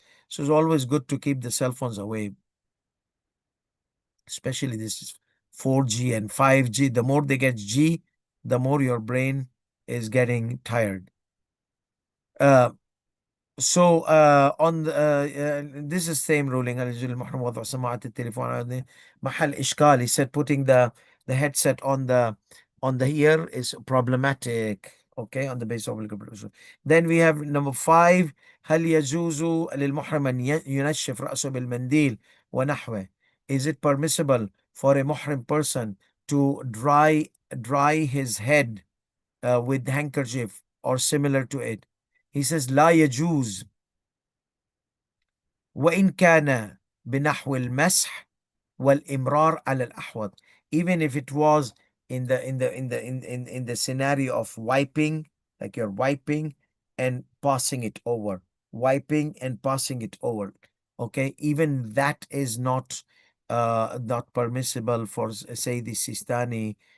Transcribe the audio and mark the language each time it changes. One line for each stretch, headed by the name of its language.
English: So it's always good to keep the cell phones away, especially this 4G and 5G. The more they get G, the more your brain is getting tired. So on the, this is same ruling.
Arabic: هل يجوز للمحرم وضع سماعة التليفون على محل إشكال.
English: He said putting the headset on the ear is problematic. Okay, on the basis of legal. Then we have number 5.
Arabic: هل يجوز للمحرم أن ينشف رأسه بالمنديل ونحوه.
English: Is it permissible for a muhrim person to dry his head with handkerchief or similar to it? He says
Arabic: لا يجوز وإن كان بنحو المسح والإمرار على الأحوط.
English: Even if it was in the scenario of wiping, like you're wiping and passing it over, wiping and passing it over. Okay, even that is not permissible for say the Sistani.